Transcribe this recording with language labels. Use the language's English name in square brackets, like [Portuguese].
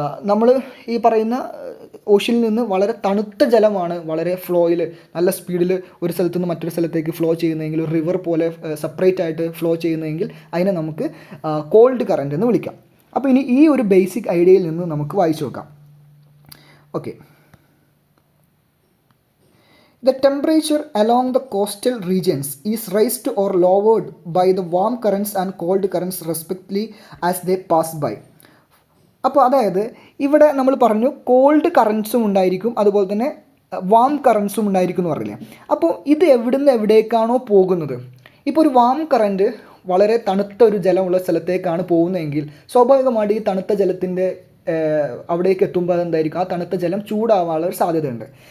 [Malayalam] നമ്മൾ ഈ പറയുന്ന ഓഷ്യനിൽ നിന്ന് വളരെ തണുത്ത ജലമാണ് വളരെ ഫ്ലോയിൽ നല്ല സ്പീഡിൽ ഒരു സ്ഥലത്തു നിന്ന് മറ്റൊരു സ്ഥലത്തേക്ക് ഫ്ലോ ചെയ്യുന്നതെങ്കിൽ, ഒരു റിവർ പോലെ സെപ്പറേറ്റ് ആയിട്ട് ഫ്ലോ ചെയ്യുന്നതെങ്കിൽ അതിനെ നമുക്ക് കോൾഡ് കറൻറ്റ് എന്ന് വിളിക്കാം. അപ്പോൾ ഇനി ഈ ഒരു ബേസിക് ഐഡിയയിൽ നിന്ന് നമുക്ക് വായിച്ചു നോക്കാം. [English] Okay, the temperature along the coastal regions is raised or lowered by the warm currents and cold currents respectively as they pass by. [Malayalam] അപ്പോൾ അതായത് ഇവിടെ നമ്മൾ പറഞ്ഞു കോൾഡ് കറൻസും ഉണ്ടായിരിക്കും, അതുപോലെ തന്നെ വാം കറൻസും ഉണ്ടായിരിക്കും എന്ന് പറഞ്ഞില്ലേ. അപ്പോൾ ഇത് എവിടുന്ന് എവിടേക്കാണോ പോകുന്നത്, ഇപ്പോൾ ഒരു വാം കറൻറ്റ് വളരെ തണുത്ത ഒരു ജലമുള്ള സ്ഥലത്തേക്കാണ് പോകുന്നതെങ്കിൽ സ്വാഭാവികമായിട്ട് ഈ തണുത്ത ജലത്തിൻ്റെ അവിടേക്ക് എത്തുമ്പോൾ അതെന്തായിരിക്കും, ആ തണുത്ത ജലം ചൂടാവാനുള്ള ഒരു സാധ്യതയുണ്ട്.